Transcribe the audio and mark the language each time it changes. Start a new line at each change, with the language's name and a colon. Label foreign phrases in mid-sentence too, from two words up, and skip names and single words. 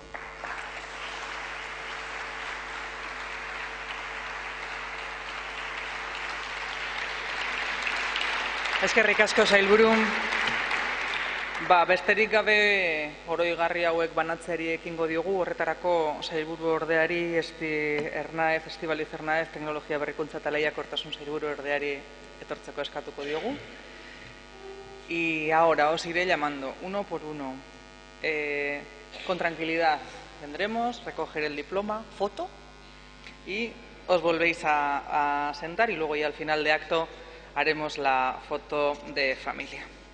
Basque: Eskerrik asko sailburu. Besterik gabe oroigarri hauek banatzeari ekingo diogu, horretarako sailburu ordeari, Estibaliz Ernaez, Teknologia Berrikuntza eta Lehiakortasun sailburu ordeari etortzeko eskatuko diogu.
Spanish: Y ahora os iré llamando uno por uno. Con tranquilidad vendremos, recoger el diploma, foto, y os volvéis a sentar y luego ya al final de acto haremos la foto de familia.